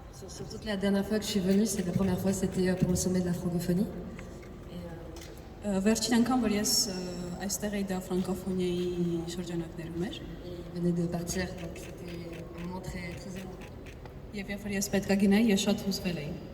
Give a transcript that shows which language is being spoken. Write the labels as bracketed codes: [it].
[fr] Surtout que la dernière fois que je suis venue, c'est la première fois, c'était pour le sommet de la francophonie. [hy] Վերջին անգամ որ ես այստեղ էի դա ֆրանկոֆոնիայի շրջանակներում էր։ [fr] Il venait de partir, donc c'était un moment très très émouvant. [hy] Եվ երբ որ ես պետք է գնայի, ես շատ հուզվել էի։